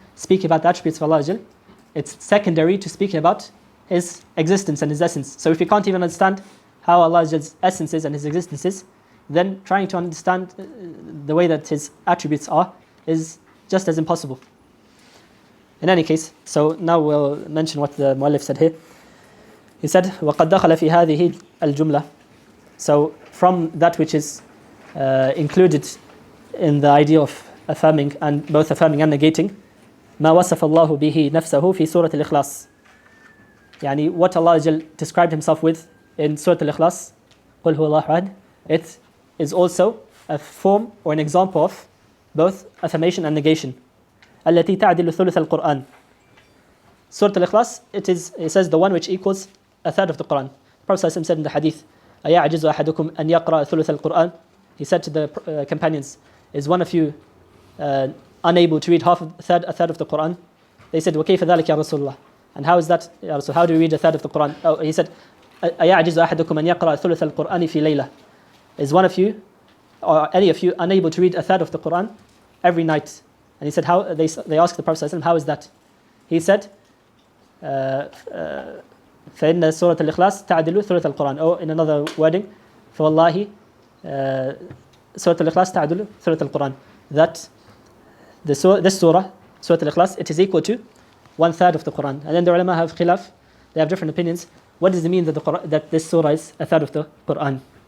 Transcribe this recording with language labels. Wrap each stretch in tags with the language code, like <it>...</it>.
<en>Speaking about the attributes of Allah, it's secondary to speaking about His existence and His essence. So if you can't even understand how Allah's essence is and His existence is, then trying to understand the way that His attributes are is just as impossible. In any case, so now we'll mention what the Mu'allif said here. He said,</en> <ar>وَقَدْ دَخَلَ فِي هَذِهِ الْجُمْلَةِ.</ar> <en>So from that which is included in the idea of affirming, and both affirming and negating,</en> <ar>ما وصف الله به نفسه في سورة الإخلاص.</ar> <en>يعني what Allah described Himself with in Surah Al-Ikhlas,</en> <ar>قل هو الله أحد,</ar> <en>it is also a form or an example of both affirmation and negation.</en> <ar>التي تعدل ثلث القرآن.</ar> <en>Surah Al-Ikhlas, it says the one which equals a third of the Quran. The Prophet ﷺ said in the Hadith,</en> <ar>أيعجز أحدكم أن يقرأ ثلث القرآن.</ar> <en>He said to the companions, is one of you unable to read a third of the Quran? They said,</en> <ar>وَكَيْفَ ذَلِكَ يَا رَسُولُ اللَّهِ.</ar> <en>And how is that? So how do we read a third of the Quran? Oh, he said,</en> <ar>أَيَعْجِزُ أَحَدُكُمْ أَنْ يَقْرَأَ ثُلُثَ الْقُرْآنِ فِي لَيْلَةٍ.</ar> <en>Is one of you, or any of you, unable to read a third of the Quran every night? And he said, how? They asked the Prophet ﷺ, how is that? He said,</en> <ar>فَإِنَّ سُورَةَ الْإِخْلَاصِ تَعْدِلُ ثُلُثَ الْقُرْآنِ.</ar> <en>Or in another wording, فَوَاللَّهِ Surah Al-Ikhlas ta'adulu Surah Al-Quran. That this surah, Surah Al-Ikhlas, it is equal to 1/3 of the Quran. And then the ulama have khilaf, they have different opinions. What does it mean that this surah is a third of the Quran?</en>